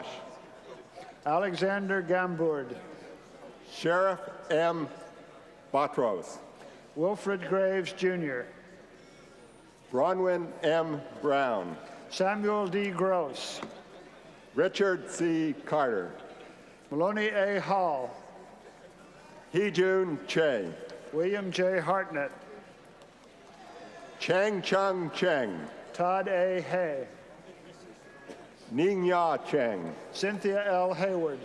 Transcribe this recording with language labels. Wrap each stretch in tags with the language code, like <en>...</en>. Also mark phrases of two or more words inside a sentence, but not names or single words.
<en>Alexander Gambourd. Sheriff M. Botros. Wilfred Graves, Jr. Bronwyn M. Brown. Samuel D. Gross. Richard C. Carter. Maloney A. Hall. Hee-Jun Che. William J. Hartnett. Chang Chung Cheng. Todd A. Hay. Ning-Ya Cheng. Cynthia L. Hayward.</en>